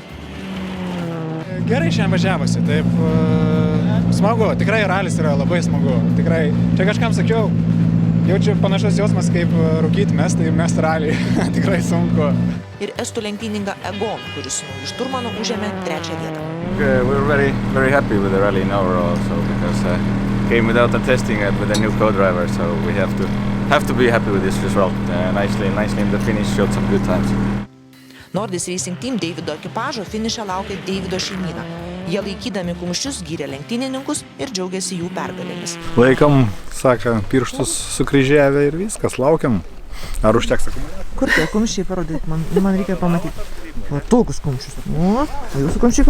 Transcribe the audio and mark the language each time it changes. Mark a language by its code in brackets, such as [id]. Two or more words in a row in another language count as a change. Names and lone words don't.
[lt] Gerai šiandien važiavosi, taip smagu, tikrai ralis yra labai smagu. Tikrai, čia kažkam sakiau, jaučiu panašus jausmas kaip rūkyti mes, tai mes raliai, tikrai sunku. Ir estų lenktyninką Egon, kuris su nauju šturmanu užėmė 3. vietą. [en] We're very happy with the rally in overall, so because came without the testing with a new co-driver, so we have to be happy with this result. Nicely in the finish showed some good times. [lt] Nordis Racing Team Deivido ekipažo finišą laukia Deivido šeimyna. Jie laikydami kumščius gyrė lenktynininkus ir džiaugiasi jų pergalėmis. Laikom, sako, pirštus sukryžiavę ir viskas, laukiam. Ar užteks akumuliatorių? Kur tie kumščiai parodyti? Man reikia pamatyti. Va, tokius kumščius. O jūsų kumščiuko?